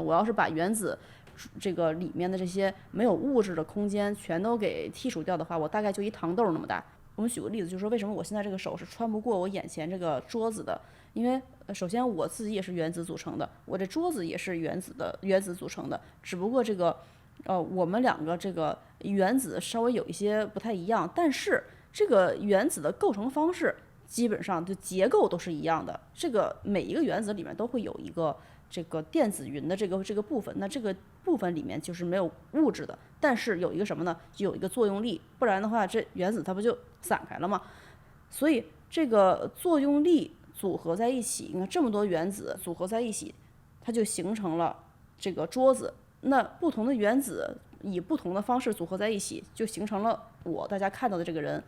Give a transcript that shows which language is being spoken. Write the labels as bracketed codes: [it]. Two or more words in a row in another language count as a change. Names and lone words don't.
[zh] 我要是把原子这个裡面的这些沒有物質的空間全都給剔除掉的話，我大概就一糖豆那麼大。我們舉個例子，就是說為什麼我現在這個手是穿不過我眼前這個桌子的？因為首先我自己也是原子組成的，我這桌子也是原子組成的，只不過這個我們兩個這個原子稍微有一些不太一樣，但是這個原子的構成方式基本上就結構都是一樣的。這個每一個原子裡面都會有一個這個電子雲的這個部分，那這個部分裡面就是沒有物質的，但是有一個什麼呢？就有一個作用力，不然的話這原子它不就散開了嗎？所以這個作用力組合在一起，你看這麼多原子組合在一起，它就形成了這個桌子。那不同的原子以不同的方式組合在一起，就形成了大家看到的這個人。